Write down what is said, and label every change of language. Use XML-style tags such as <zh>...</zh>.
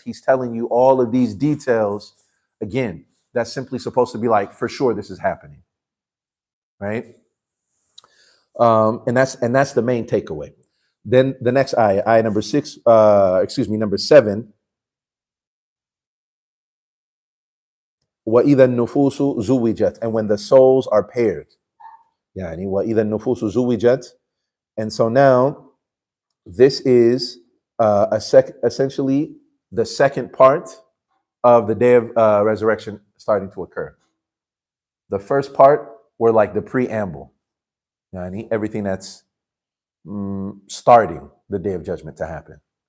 <en>He's telling you all of these details. Again, that's simply supposed to be like, for sure this is happening, right? And that's the main takeaway. Then the next ayah number 6, number 7.</en> <ar>وَإِذَا النُّفُوسُ زُوِّجَتْ,</ar> <en>and when the souls are paired.</en> <ar>Yani وَإِذَا النُّفُوسُ زُوِّجَتْ.</ar> <en>And so now this is essentially the second part of the day of resurrection starting to occur. The first part were like the preamble, yani everything that's starting the day of judgment to happen.</en>